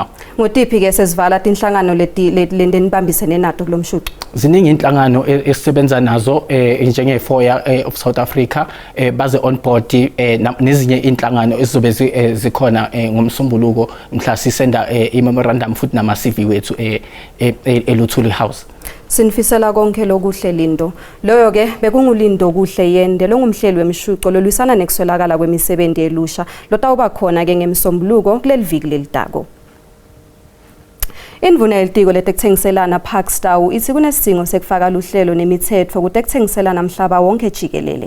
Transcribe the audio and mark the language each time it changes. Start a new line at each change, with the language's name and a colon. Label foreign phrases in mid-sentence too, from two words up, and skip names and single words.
Zulu: Ngotiphi ke sesivala inhlangano lenibambisene nato kulo mshuqo? Ziningi inhlangano esisebenza nazo njenge-
English: FOIA of South Africa
Zulu: baze
English: on board
Zulu: nezinye inhlangano ezizobe zikhona ngomsombuluko mhla sisenda i-memorandum futhi nama-CV wethu eLuthuli House.
Swati: Sinifisela konke lokuhle Lindo. Loyo ke bekungulindo kuhle yende longumhleli wemshuqo lolwisana nekuswelakala kwemisebenzi elusha lotawuba khona ke ngemsombuluko kuleli viki lelitako. Indvuna yelitiko letekuthengiselana Parkstown ithi kunesidingo sekufaka luhlelo nemithetho kutekuthengiselana mhlaba wonke jikelele.